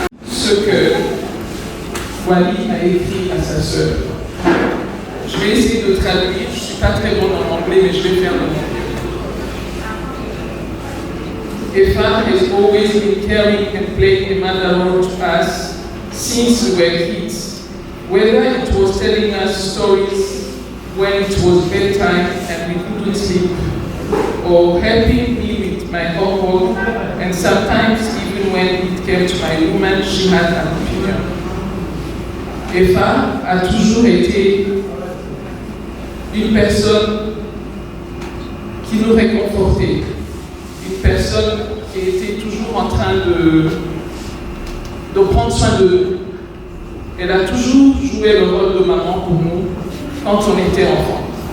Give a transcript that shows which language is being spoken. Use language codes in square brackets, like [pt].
[fr] Ce que Wally a écrit à sa sœur. Je vais essayer de traduire. Je ne suis pas très bon en anglais, mais je vais faire de mon mieux. [en] Eva has always been caring and playing a mother role to us since we were kids. Whether it was telling us stories when it was bedtime and we couldn't sleep, or helping me with my homework, and sometimes even when it came to my room and she had an opinion. [fr] Eva a toujours été une personne qui nous réconfortait, une personne qui était toujours en train de prendre soin d'eux. Elle a toujours joué le rôle de maman pour nous quand on était enfants.